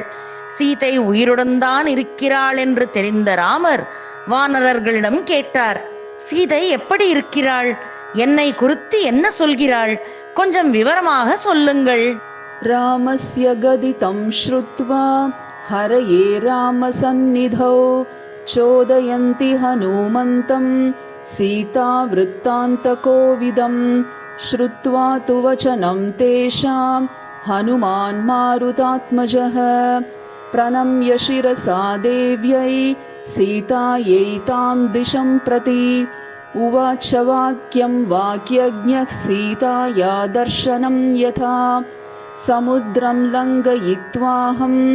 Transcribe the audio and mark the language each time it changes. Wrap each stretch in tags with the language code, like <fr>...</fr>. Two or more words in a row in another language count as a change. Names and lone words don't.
<ta>சீதை உயிருடன் தான் இருக்கிறாள் என்று தெரிந்த ராமர் வானரர்களிடம் கேட்டார், சீதை எப்படி இருக்கிறாள்? என்னை குறித்து என்ன சொல்கிறாள்? கொஞ்சம் விவரமாக சொல்லுங்கள்.</ta> <sa>रामस्य कथितं श्रुत्वा हरयो रामसन्निधौ चोदयन्ति हनुमन्तम् सीता वृत्तान्तकोविदं श्रुत्वा तु वचनं तेषां हनुमान् मारुतात्मजः प्रणम्य शिरसा देव्यै सीतायै तां दिशं प्रति उवाच वाक्यं वाक्यज्ञः सीताया दर्शनं यथा समुद्रं लङ्घयित्वाहं</sa>